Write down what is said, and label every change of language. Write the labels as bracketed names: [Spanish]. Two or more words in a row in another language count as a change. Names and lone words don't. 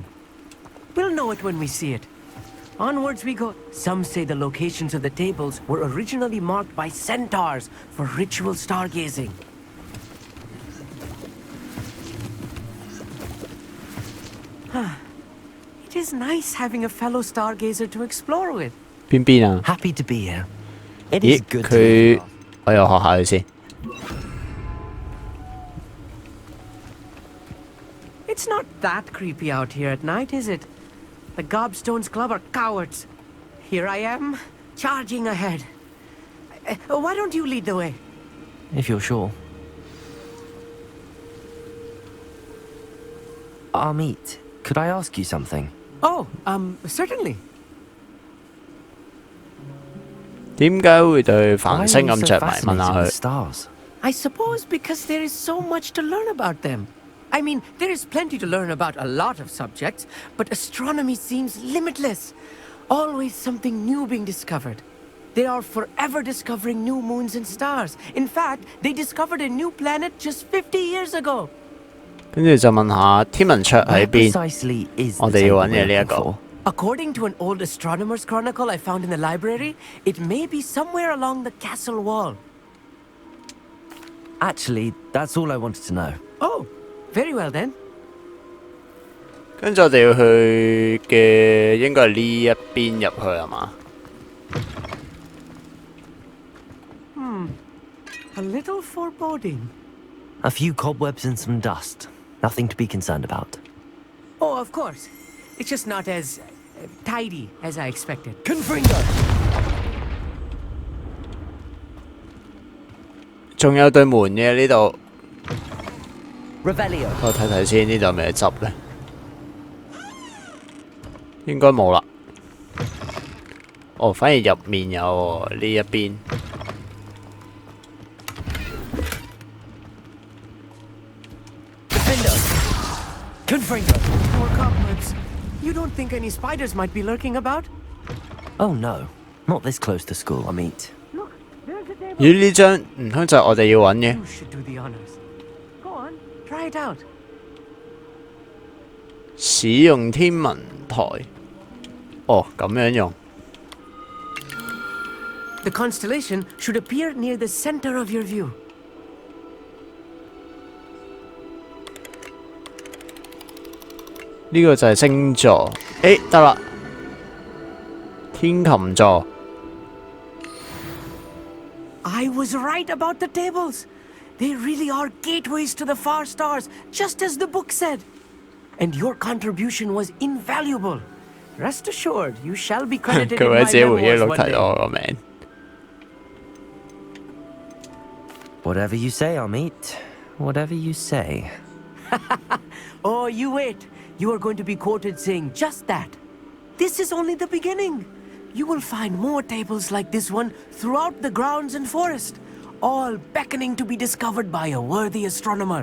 [English] We'll know it when we see it. Onwards we go. Some say the locations of the tables were originally marked by centaurs for ritual stargazing. It is nice having a fellow stargazer to explore with. [Cantonese] 邊邊啊？ [English] Happy to be here. It 咦 is，good to [Cantonese] 佢 [English] be [Cantonese] 我又學下佢先。 [English] It's not that creepy out here at night, is it? The Gobstones Club are cowards. Here I am, charging ahead. Why don't you lead the way? if you're sure. Amit, could I ask you something? Oh, certainly. [Cantonese] 點解會對 [English] Why [Cantonese] 繁 [English] are [Cantonese] 星 [English] you [Cantonese] 咁 [English] so [Cantonese] 着迷？問 [English] fascinated [Cantonese] 下 [English] with [Cantonese] 佢。 [English] stars? I suppose because there is so much to learn about them. I mean, there is plenty to learn about a lot of subjects, but astronomy seems limitless. Always something new being discovered. They are forever discovering new moons and stars. In fact, they discovered a new planet just 50 years ago. [Cantonese] 跟住就問下天文桌喺 [English] Where [Cantonese] 邊？ [English] precisely is [Cantonese] 我 [English] the [Cantonese] 哋要 [English] table [Cantonese] 揾嘅 [English] we're [Cantonese] 呢一 [English] looking [Cantonese] 個。 [English] for? According to an old astronomer's chronicle I found in the library, it may be somewhere along the castle wall. Actually, that's all I wanted to know. Oh, very well then. [Cantonese] 跟住我哋要去嘅應該係呢一邊入去係嘛？ [English] A little foreboding. A few cobwebs and some dust. Nothing to be concerned about. Oh, of course. It's just not as tidy as I expected. Confringo! [Cantonese] 仲有對門嘅呢度， Revelio. 我睇睇先，呢度有咩執咧？應該冇啦。哦，反而入面有喎呢一邊。 Confringo! [English] More cobwebs. You don't think any spiders might be lurking about? Oh no. Not this close to school, Amit. Look, there's a table. 咦？ [Cantonese] 呢張唔通就係我哋要揾嘅？ [English] You should do the honors. Go on, try it out. [Cantonese] 使用天文台。哦，咁樣用。 [English] The constellation should appear near the center of your view. [Cantonese] 呢個就係星座。誒，得啦，天琴座。 [English] I was right about the tables. They really are gateways to the far stars, just as the book said. And your contribution was invaluable. Rest assured, you shall be credited [Cantonese] 佢 [English] in [Cantonese] 會喺 [English] my [Cantonese] 自己回憶 [English] memoirs [Cantonese] 錄 [English] one [Cantonese] 提到 [English] day. [Cantonese] 我個名。 [English] Whatever you say, Amit. Whatever you say. Oh, you wait. You are going to be quoted saying just that. This is only the beginning. You will find more tables like this one throughout the grounds and forest, all beckoning to be discovered by a worthy astronomer.